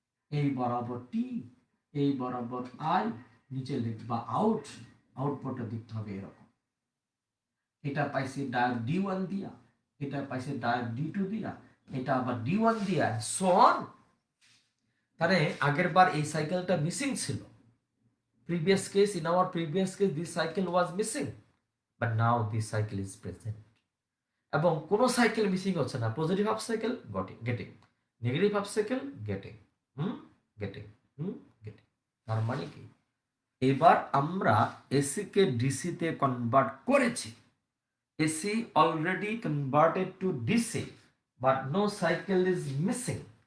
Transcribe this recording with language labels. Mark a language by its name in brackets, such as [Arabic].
[Bangla] এই বরাবর টি, এই বরাবর আই, নিচে লিখবা আউট। আউটপুটটা দেখতে হবে এরকম। এটা পাইছি ডায়োড D1 দিয়া, এটা পাইছে ডায়োড D2 দিয়া, এটা আবার D1 দিয়া, সো অন। তাহলে আগের বার এই সাইকেলটা মিসিং ছিল। [English] previous case, in our previous case this cycle was missing, but now this cycle is present. [Bangla] এবং কোন সাইকেল মিসিং হচ্ছে না। Positive half cycle getting, negative half cycle getting, getting, getting. তার মানে কি? এবার আমরা এসি কে ডিসি তে কনভার্ট করেছি। [English] AC already converted to DC, but no cycle is missing.